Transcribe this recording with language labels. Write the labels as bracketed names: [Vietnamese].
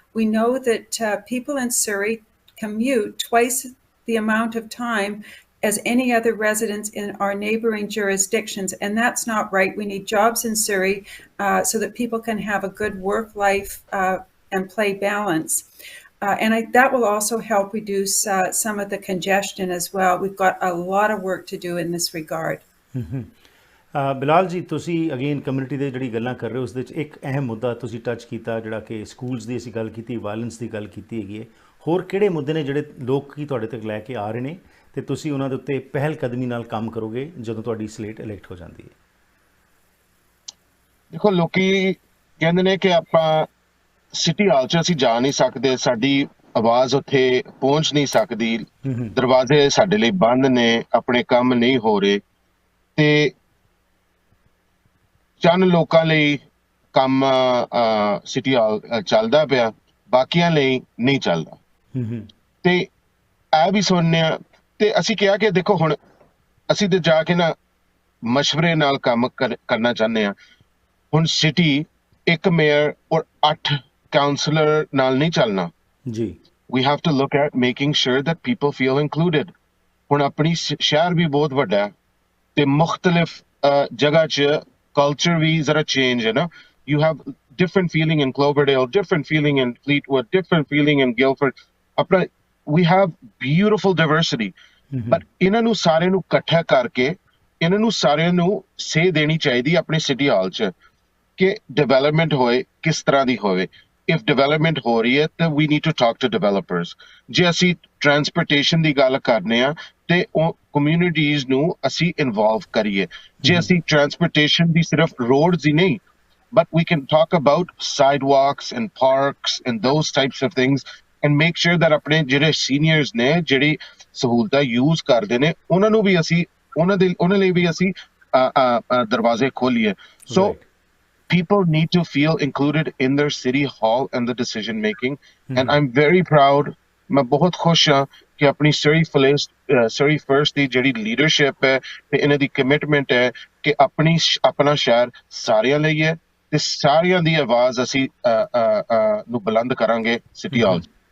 [English] We know that people in Surrey commute twice the amount of time as any other residents in our neighbouring jurisdictions, and that's not right. We need jobs in Surrey so that people can have a good work-life and play balance. And that will also help reduce some of the congestion as well. We've got a lot of work to do in this regard. [Punjabi] Bilal ਜੀ, ਤੁਸੀਂ again community ਦੇ ਜਿਹੜੀ ਗੱਲਾਂ ਕਰ ਰਹੇ ਹੋ ਉਸ ਦੇ ਵਿੱਚ ਇੱਕ ਅਹਿਮ ਮੁੱਦਾ ਤੁਸੀਂ ਟੱਚ ਕੀਤਾ, ਜਿਹੜਾ ਕਿ ਸਕੂਲਸ ਦੀ ਅਸੀਂ ਗੱਲ ਕੀਤੀ, ਵਾਇਲੈਂਸ ਦੀ ਗੱਲ ਕੀਤੀ ਹੈਗੀ ਹੈ। ਹੋਰ ਕਿਹੜੇ ਮੁੱਦੇ ਨੇ ਜਿਹੜੇ ਲੋਕ ਕੀ ਤੁਹਾਡੇ ਤੱਕ ਲੈ ਕੇ ਆ ਰਹੇ ਨੇ ਅਤੇ ਤੁਸੀਂ ਉਹਨਾਂ ਦੇ ਉੱਤੇ ਪਹਿਲ ਕਦਮੀ ਨਾਲ ਕੰਮ ਕਰੋਗੇ ਜਦੋਂ ਤੁਹਾਡੀ ਸਲੇਟ ਇਲੈਕਟ ਹੋ ਜਾਂਦੀ ਹੈ? ਦੇਖੋ, ਲੋਕੀ ਕਹਿੰਦੇ ਨੇ ਕਿ ਆਪਾਂ ਸਿਟੀ ਹਾਲ 'ਚ ਅਸੀਂ ਜਾ ਨਹੀਂ ਸਕਦੇ, ਸਾਡੀ ਆਵਾਜ਼ ਉੱਥੇ ਪਹੁੰਚ ਨਹੀਂ ਸਕਦੀ, ਦਰਵਾਜ਼ੇ ਸਾਡੇ ਲਈ ਬੰਦ ਨੇ, ਆਪਣੇ ਕੰਮ ਨਹੀਂ ਹੋ ਰਹੇ, ਤੇ ਚੰਦ ਲੋਕਾਂ ਲਈ ਕੰਮ ਸਿਟੀ ਹਾਲ ਚੱਲਦਾ ਪਿਆ, ਬਾਕੀਆਂ ਲਈ ਨਹੀਂ ਚੱਲਦਾ। ਤੇ ਇਹ ਵੀ ਸੁਣਿਆ ਤੇ ਅਸੀਂ ਕਿਹਾ ਕਿ ਦੇਖੋ, ਹੁਣ ਅਸੀਂ ਤੇ ਜਾ ਕੇ ਨਾ ਮਸ਼ਵਰੇ ਨਾਲ ਕੰਮ ਕਰਨਾ ਚਾਹੁੰਦੇ ਹਾਂ। ਹੁਣ ਸਿਟੀ ਇੱਕ ਮੇਅਰ ਔਰ 8 ਕਾਉਂਸਲਰ ਨਾਲ ਨਹੀਂ ਚੱਲਣਾ ਜੀ। [English] we have to look at making sure that people feel included। [Punjabi] ਹੁਣ ਆਪਣੀ ਸ਼ਹਿਰ ਵੀ ਬਹੁਤ ਵੱਡਾ ਹੈ ਤੇ ਮੁਖਤਲਿਫ ਜਗ੍ਹਾ 'ਚ culture ਵੀ ਜ਼ਰਾ change ਹੈ ਨਾ। [English] You have different feeling in Cloverdale, different feeling in Fleetwood, different feeling in Guildford। [Punjabi] ਆਪਣਾ [English] we have beautiful diversity, but [Punjabi] ਇਹਨਾਂ ਨੂੰ ਸਾਰਿਆਂ ਨੂੰ ਇਕੱਠਾ ਕਰਕੇ ਇਹਨਾਂ ਨੂੰ ਸਾਰਿਆਂ ਨੂੰ ਸੇਧ ਦੇਣੀ ਚਾਹੀਦੀ ਆਪਣੇ ਸਿਟੀ ਹਾਲ 'ਚ ਕਿ ਡਿਵੈਲਪਮੈਂਟ ਹੋਏ, ਕਿਸ ਤਰ੍ਹਾਂ ਦੀ ਹੋਵੇ। [English] if development [Punjabi] ਹੋ ਰਹੀ ਹੈ ਤਾਂ [English] we need to talk to developers। [Punjabi] ਜੇ ਅਸੀਂ ਟਰਾਂਸਪੋਰਟੇਸ਼ਨ ਦੀ ਗੱਲ ਕਰਨੇ ਆ ਤੇ ਉਹ ਕਮਿਊਨਿਟੀਜ਼ ਨੂੰ ਅਸੀਂ ਇਨਵੋਲਵ ਕਰੀਏ। ਜੇ ਅਸੀਂ ਟਰਾਂਸਪੋਰਟੇਸ਼ਨ ਦੀ ਸਿਰਫ ਰੋਡਸ ਹੀ ਨਹੀਂ, [English] but we can talk about sidewalks and parks and those types of things and make sure that [Punjabi] ਆਪਣੇ ਜਿਹੜੇ ਸੀਨੀਅਰਸ ਨੇ ਜਿਹੜੀ ਸਹੂਲਤਾਂ ਯੂਜ਼ ਕਰਦੇ ਨੇ ਉਹਨਾਂ ਨੂੰ ਵੀ ਅਸੀਂ ਉਹਨਾਂ ਲਈ ਵੀ ਅਸੀਂ ਦਰਵਾਜ਼ੇ ਖੋਲੀਏ। [English] So people need to feel included in their city hall and the decision making। And I'm very proud, [Hindi] मैं बहुत खुश हाँ कि अपनी [Punjabi] Surrey First ਦੀ ਜਿਹੜੀ leadership ਹੈ ਤੇ ਇਹਨਾਂ ਦੀ commitment ਹੈ ਕਿ ਆਪਣਾ ਸ਼ਹਿਰ ਸਾਰਿਆਂ ਲਈ ਹੈ ਤੇ ਸਾਰਿਆਂ ਦੀ ਆਵਾਜ਼ ਅਸੀਂ ਨੂੰ ਬੁਲੰਦ ਕਰਾਂਗੇ ਸਿਟੀ ਹਾਲ।